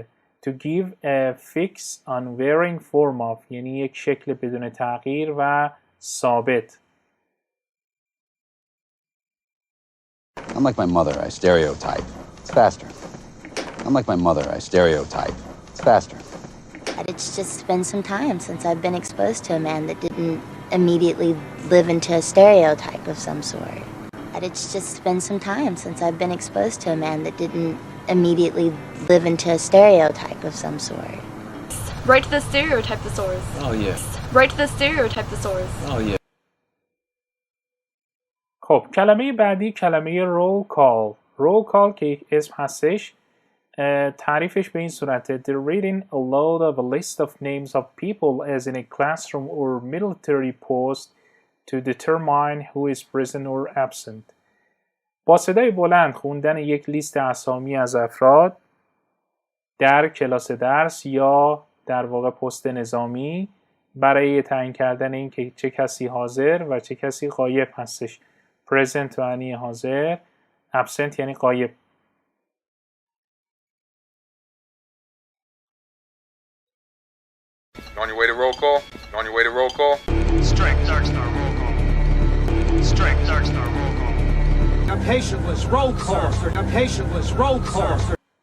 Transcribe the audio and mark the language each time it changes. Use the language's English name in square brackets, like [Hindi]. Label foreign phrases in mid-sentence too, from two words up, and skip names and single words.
[English] To give a fixed unvarying form of [Persian] یعنی یک شکل بدون تغییر و ثابت. [English] I'm like my mother, I stereotype. It's faster. I'm like my mother, I stereotype. It's faster. But it's just been some time since I've been exposed to a man that didn't immediately live into a stereotype of some sort. But it's just been some time since I've been exposed to a man that didn't immediately live into a stereotype of some sort. Right to the stereotype thesaurus. Oh, yeah. Right to the stereotype thesaurus. Oh, yeah. [Persian] خب کلمه بعدی کلمه [English] roll call [Persian] که یک اسم هستش تعریفش به این صورته [English] The reading aloud of a list of names of people as in a classroom or military post to determine who is present or absent. [Persian] با صدای بلند خوندن یک لیست اسامی از افراد در کلاس درس یا در واقع پست نظامی برای تعیین کردن این که چه کسی حاضر و چه کسی غایب هستش. present یعنی حاضر، absent یعنی غایب. [English] On your way to roll call? On your way to roll call? Strike Darkstar roll call. Strike Darkstar roll call. A patientless roll call. A patientless roll call.